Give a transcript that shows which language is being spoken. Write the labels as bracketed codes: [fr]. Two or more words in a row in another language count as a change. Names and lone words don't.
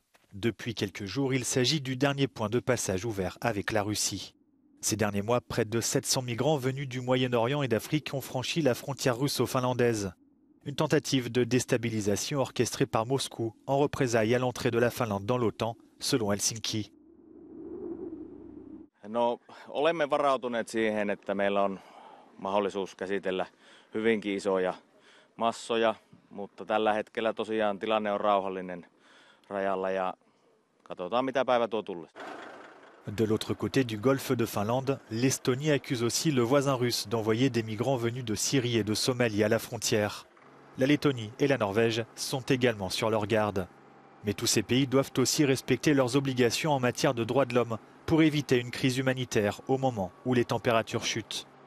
[fr] Depuis quelques jours, il s'agit du dernier point de passage ouvert avec la Russie. Ces derniers mois, près de 700 migrants venus du Moyen-Orient et d'Afrique ont franchi la frontière russo-finlandaise. Une tentative de déstabilisation orchestrée par Moscou en représailles à l'entrée de la Finlande dans l'OTAN, selon Helsinki. [fi] No, olemme varautuneet siihen, että meillä on mahdollisuus käsitellä hyvinkin isoja massoja, mutta tällä hetkellä tosiaan tilanne on rauhallinen. [fr] De l'autre côté du golfe de Finlande, l'Estonie accuse aussi le voisin russe d'envoyer des migrants venus de Syrie et de Somalie à la frontière. La Lettonie et la Norvège sont également sur leur garde. Mais tous ces pays doivent aussi respecter leurs obligations en matière de droits de l'homme pour éviter une crise humanitaire au moment où les températures chutent.